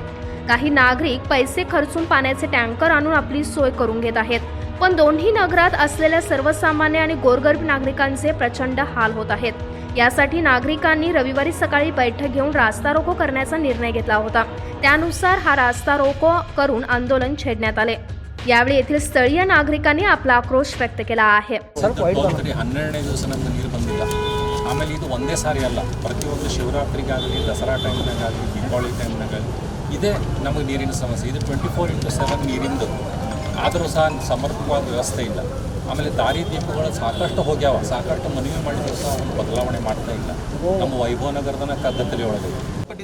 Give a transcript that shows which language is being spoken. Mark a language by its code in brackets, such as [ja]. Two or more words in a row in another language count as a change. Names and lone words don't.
[mr] काही नागरिक पैसे खर्चून पाण्याचे टँकर आणून आपली सोय करून घेत आहेत, पण दोन्ही नगरात असलेल्या सर्वसामान्य आणि गोरगरीब नागरिकांचे प्रचंड हाल होत आहेत। यासाठी नागरिकांनी रविवारी सकाळी बैठक घेऊन रास्ता रोको करण्याचा निर्णय घेतला होता। त्यानुसार हा रास्ता रोको करून आंदोलन छेडण्यात आले। यावेळी येथील स्थळीय नागरिकांनी आपला आक्रोश व्यक्त केला आहे। [kn] 12ನೇ ದಿವಸ ನಮಗೆ ನೀರು ಬಂದಿಲ್ಲ। ಆಮೇಲೆ ಇದು ಒಂದೇ ಸಾರಿ ಅಲ್ಲ, ಪ್ರತಿಯೊಂದು ಶಿವರಾತ್ರಿಗಾಗಲಿ, ದಸರಾ ಟೈಮ್ನಾಗಲಿ, ದೀಪಾವಳಿ ಟೈಮ್ನಾಗಲಿ ಇದೇ ನಮಗೆ ನೀರಿನ ಸಮಸ್ಯೆ। ಇದು 24/7 ನೀರಿಂದು, ಆದರೂ ಸಹ ಸಮರ್ಪಕವಾದ ವ್ಯವಸ್ಥೆ ಇಲ್ಲ। ಆಮೇಲೆ ದಾರಿ ದೀಪಗಳು ಸಾಕಷ್ಟು ಹೋಗ್ಯಾವ, ಸಾಕಷ್ಟು ಮನವಿ ಮಾಡಿದ್ರು ಸಹ ಒಂದು ಬದಲಾವಣೆ ಮಾಡ್ತಾ ಇಲ್ಲ ನಮ್ಮ ವೈಭವನಗರದ ಕದ್ದತಲಿ ಒಳಗೆ।